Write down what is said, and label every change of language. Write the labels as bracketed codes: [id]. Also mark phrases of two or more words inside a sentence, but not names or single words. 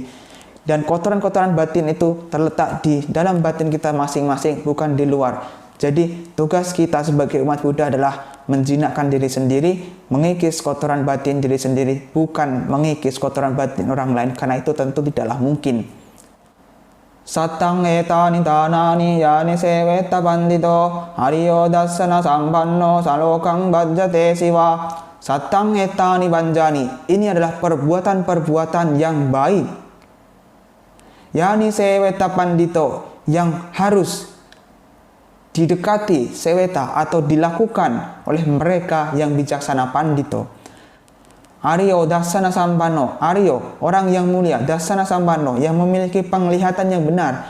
[id] Dan kotoran-kotoran batin itu terletak di dalam batin kita masing-masing, bukan di luar. Jadi tugas kita sebagai umat Buddha adalah menjinakkan diri sendiri, mengikis kotoran batin diri sendiri, bukan mengikis kotoran batin orang lain, karena itu tentu tidaklah mungkin. [pi] Satang etani tanani yani seweta pandito hariyo dasana sampanno salokang bajjate siwa. Satang etani banjani, [id] ini adalah perbuatan-perbuatan yang baik. [pi] Yani seweta pandito, [id] yang harus didekati, seweta atau dilakukan oleh mereka yang bijaksana, pandito. [pi] Aryo dasana sampano, [id] Aryo orang yang mulia, [pi] dasana sampano [id] yang memiliki penglihatan yang benar.